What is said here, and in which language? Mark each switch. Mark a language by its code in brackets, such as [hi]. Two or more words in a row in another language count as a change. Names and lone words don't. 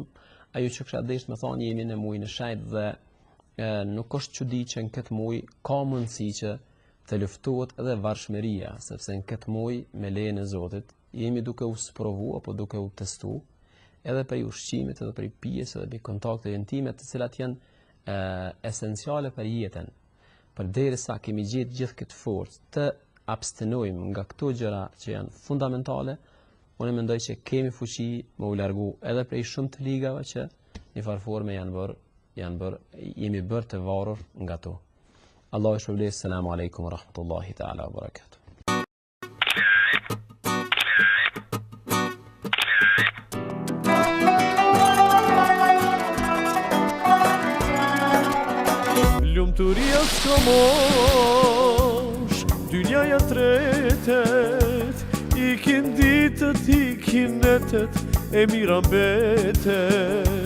[sq] Ajo që kisha dëshirë të thonë jemi në muajin e shejt dhe nuk është çudi që në këtë muaj ka mundësi që të luftohet edhe varshmëria, sepse në këtë muaj me lejen e Zotit jemi duke u sprovu apo duke u testu edhe për ushqimit, edhe për pijes, edhe për kontakte intime, të cilat janë esenciale për jetën. Përderisa kemi gjetë gjithë këtë forcë të abstenojmë nga këto gjëra që janë fundamentale, unë mendoj që kemi fuqi me u largu edhe prej shumë të ligave që në farforme jemi bërë të varur nga to. Allah e shpërblet. [ar] السلام عليكم ورحمة الله تعالى وبركاته. [sq] Lumturia s'ka mosh, dynjaja tretet, ikin ditët, ikin netet, e mira mbetet.